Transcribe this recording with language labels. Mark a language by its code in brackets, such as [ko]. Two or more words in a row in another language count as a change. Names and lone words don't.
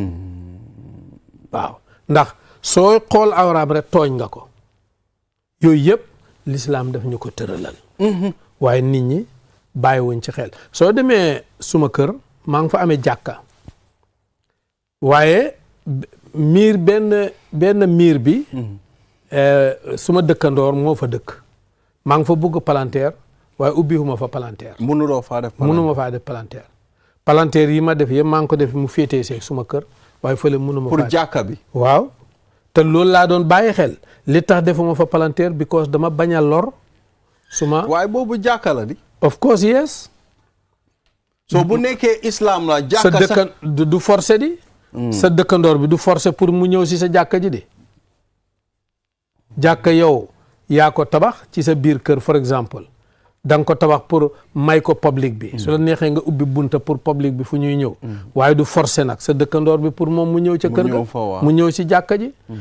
[wo] waaw ndax soo xool awraam rek tooñ nga ko yooyu yëpp l'islam daf ñu ko tëralal waaye nit ñi bàyyi wuñ ci xel soo demee suma kër maa ngi fa amee jàkka waaye miir benn miir bi suma dëkkandoor moo fa dëkk maa ngi fa bugg palanteer waaye ubbiwuma fa palanteer mënuma faa def palanteer palanteer yi ma def yëpp maa ngi ko def mu féetee see suma kër waaye fële mënuma pour jàkka bi waaw te loolu laa doon bàyyi xel li tax defuma fa palanteer because dama bañ a lor suma waaye boobu jàkka la di [en] of course yes [wo] so bu nekkee islam la jàkka sax du forcé di sa dëkkandoor bi du forcé pour mu ñëw si sa jàkka ji di jàkka yow yaa ko tabax ci sa biir kër for exemple da nga ko tabax pour may ko public bi su la neexee nga ubbi bunta pour public bi fu ñuy ñëw waaye du forcé nag sa dëkkandoor bi pour moom mu ñëw ca kër ga mu ñëw